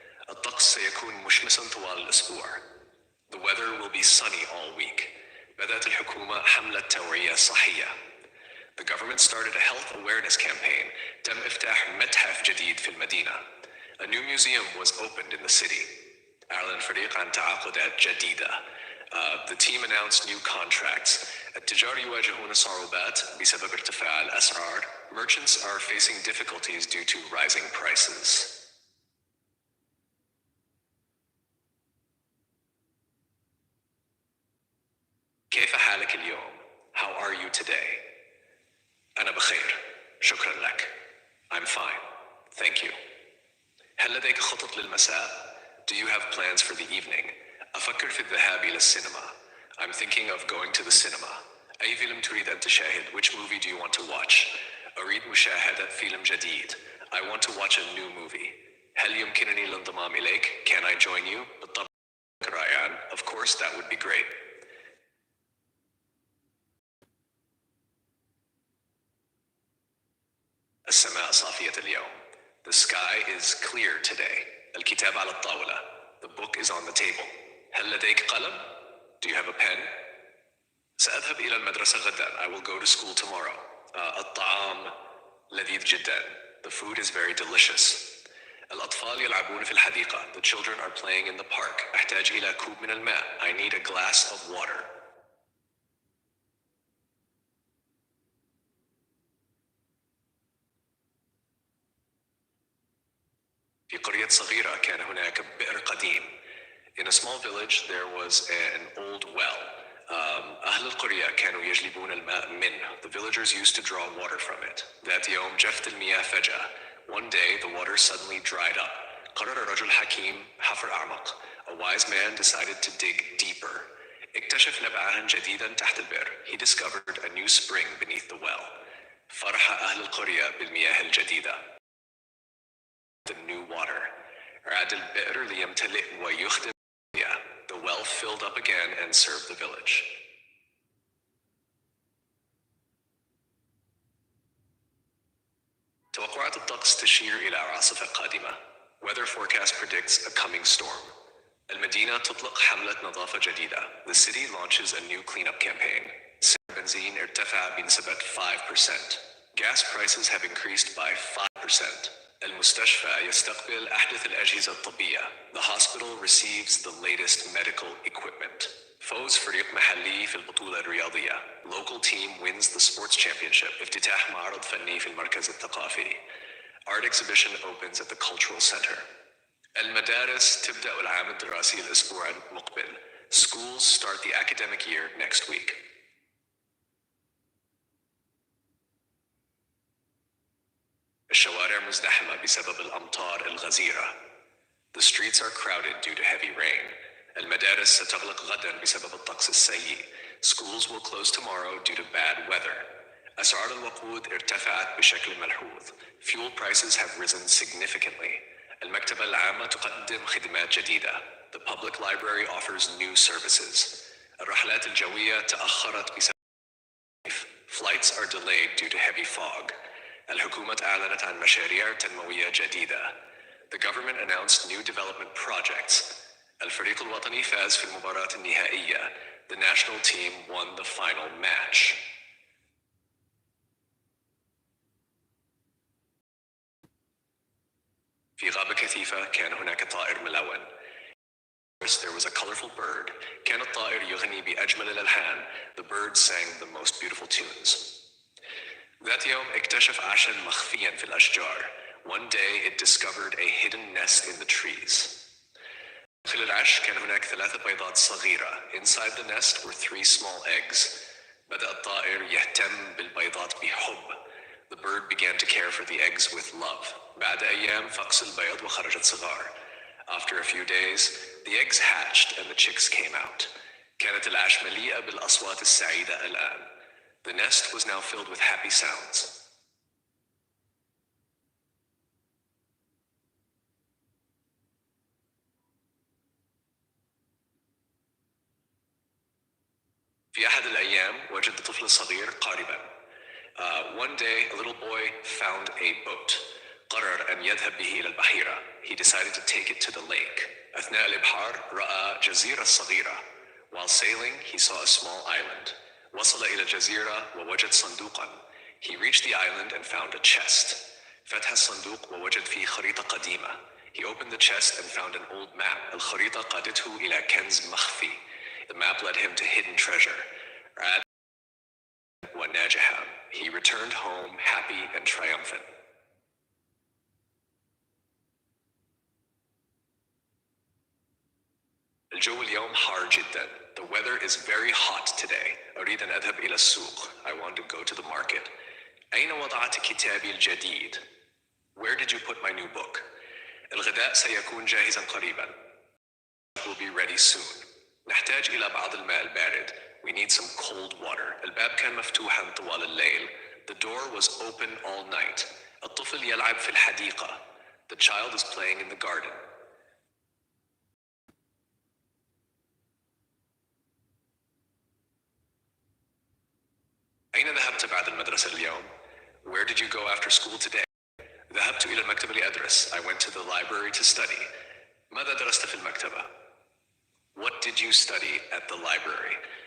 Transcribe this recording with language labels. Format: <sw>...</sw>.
<ar>الطقس سيكون مشمسا طوال الأسبوع.</ar> <en>The weather will be sunny all week.</en> <ar>بدأت الحكومة حملة توعية صحية.</ar> <en>The government started a health awareness campaign.</en> <ar>تم إفتتاح متحف جديد في المدينة.</ar> <en>A new museum was opened in the city.</en> <ar>أعلن الفريق عن تعاقدات جديدة.</ar> <en>The team announced new contracts.</en> <ar>التجار يواجهون صعوبات بسبب ارتفاع الأسعار.</ar> <en>Merchants are facing difficulties due to rising prices.</en> <ar>كيف حالك اليوم?</ar> <en>How are you today?</en> <ar>أنا بخير. شكرا لك.</ar> <en>I'm fine. Thank you.</en> <ar>هل لديك خطط للمساء?</ar> <en>Do you have plans for the evening?</en> <ar>أفكر في الذهاب إلى السينما.</ar> <en>I'm thinking of going to the cinema.</en> <ar>أي فيلم تريد أن تشاهد?</ar> <en>Which movie do you want to watch?</en> <ar>أريد مشاهدة فيلم جديد.</ar> <en>I want to watch a new movie.</en> <ar>هل يمكنني الانضمام إليك?</ar> <en>Can I join you?</en> <ar>بالطبع رائعاً.</ar> <en>Of course, that would be great.</en> <ar>السماء صافية اليوم.</ar> <en>The sky is clear today.</en> <ar>الكتاب على الطاولة.</ar> <en>The book is on the table.</en> <ar>هل لديك قلم?</ar> <en>Do you have a pen?</en> <ar>سأذهب إلى المدرسة غدا.</ar> <en>I will go to school tomorrow.</en> <ar>الطعام لذيذ جدا.</ar> <en>The food is very delicious.</en> <ar>الأطفال يلعبون في الحديقة.</ar> <en>The children are playing in the park.</en> <ar>أحتاج إلى كوب من الماء.</ar> <en>I need a glass of water.</en> <ar>في قرية صغيرة كان هناك بئر قديم.</ar> <en>In a small village there was an old well.</en> <ar>أهل القرية كانوا يجلبون الماء منه.</ar> <en>The villagers used to draw water from it.</en> <ar>ذات يوم جفت المياه فجأة.</ar> <en>One day the water suddenly dried up.</en> <ar>قرر رجل حكيم حفر أعمق.</ar> <en>A wise man decided to dig deeper.</en> <ar>اكتشف نبعاً جديداً تحت البئر.</ar> <en>He discovered a new spring beneath the well.</en> <ar>فرح أهل القرية بالمياه الجديدة.</ar> <en>The new water.</en> <ar>عاد البئر ليمتلئ ويخدم.</ar> <en>The well filled up again and served the village.</en> <ar>توقعات الطقس تشير إلى عاصفة قادمة.</ar> <en>Weather forecast predicts a coming storm.</en> <ar>المدينة تطلق حملة نظافة جديدة.</ar> <en>The city launches a new cleanup campaign.</en> <ar>سعر البنزين ارتفع بنسبة 5%.</ar> <en>Gas prices have increased by 5%.</en> <ar>المستشفى يستقبل أحدث الأجهزة الطبية.</ar> <en>The hospital receives the latest medical equipment.</en> <ar>فوز فريق محلي في البطولة الرياضية.</ar> <en>Local team wins the sports championship.</en> <ar>افتتاح معرض فني في المركز الثقافي.</ar> <en>Art exhibition opens at the cultural center.</en> <ar>المدارس تبدأ العام الدراسي الأسبوع المقبل.</ar> <en>Schools start the academic year next week.</en> <ar>الشوارع مزدحمة بسبب الأمطار الغزيرة.</ar> <en>The streets are crowded due to heavy rain.</en> <ar>المدارس ستغلق غدا بسبب الطقس السيء.</ar> <en>Schools will close tomorrow due to bad weather.</en> <ar>أسعار الوقود ارتفعت بشكل ملحوظ.</ar> <en>Fuel prices have risen significantly.</en> <ar>المكتبة العامة تقدم خدمات جديدة.</ar> <en>The public library offers new services.</en> <ar>الرحلات الجوية تأخرت بسبب</ar> <en>Flights are delayed due to heavy fog.</en> <ar>الحكومة أعلنت عن مشاريع تنموية جديدة.</ar> <en>The government announced new development projects.</en> <ar>الفريق الوطني فاز في المباراة النهائية.</ar> <en>The national team won the final match.</en> <ar>في غابة كثيفة كان هناك طائر ملون.</ar> <en>There was a colorful bird.</en> <ar>كان الطائر يغني بأجمل الألحان.</ar> <en>The bird sang the most beautiful tunes.</en> <ar>ذات يوم اكتشف عشا مخفيا في الأشجار.</ar> <en>One day it discovered a hidden nest in the trees.</en> <ar>داخل العش كان هناك 3 بيضات صغيرة.</ar> <en>Inside the nest were 3 small eggs.</en> <ar>بدأ الطائر يهتم بالبيضات بحب.</ar> <en>The bird began to care for the eggs with love.</en> <ar>بعد أيام فقس البيض وخرجت صغار.</ar> <en>After a few days, the eggs hatched and the chicks came out.</en> <ar>كانت العش مليئة بالأصوات السعيدة الآن.</ar> <en>The nest was now filled with happy sounds.</en> <ar>في أحد الأيام وجد طفل صغير قارباً.</ar> <en>One day, a little boy found a boat.</en> <ar>قرر أن يذهب به إلى البحيرة.</ar> <en>He decided to take it to the lake.</en> <ar>أثناء الإبحار رأى جزيرة صغيرة.</ar> <en>While sailing, he saw a small island.</en> <ar>وصل إلى الجزيرة ووجد صندوقاً.</ar> <en>He reached the island and found a chest.</en> <ar>فتح الصندوق ووجد فيه خريطة قديمة.</ar> <en>He opened the chest and found an old map.</en> <ar>الخريطة قادته إلى كنز مخفي.</ar> <en>The map led him to hidden treasure.</en> <ar>وناجحاً.</ar> <en>He returned home happy and triumphant.</en> <ar>الجو اليوم حار جداً.</ar> <en>The weather is very hot today.</en> <ar>أريد أن أذهب إلى السوق.</ar> <en>I want to go to the market.</en> <ar>أين وضعت كتابي الجديد?</ar> <en>Where did you put my new book?</en> <ar>الغداء سيكون جاهزاً قريباً.</ar> <en>Will be ready soon.</en> <ar>نحتاج إلى بعض الماء البارد.</ar> <en>We need some cold water.</en> <ar>الباب كان مفتوحاً طوال الليل.</ar> <en>The door was open all night.</en> <ar>الطفل يلعب في الحديقة.</ar> <en>The child is playing in the garden.</en> <ar>أين ذهبت بعد المدرسة اليوم?</ar> <en>Where did you go after school today?</en> <ar>ذهبت إلى المكتبة لأدرس.</ar> <en>I went to the library to study.</en> <ar>ماذا درست في المكتبة?</ar> <en>What did you study at the library?</en>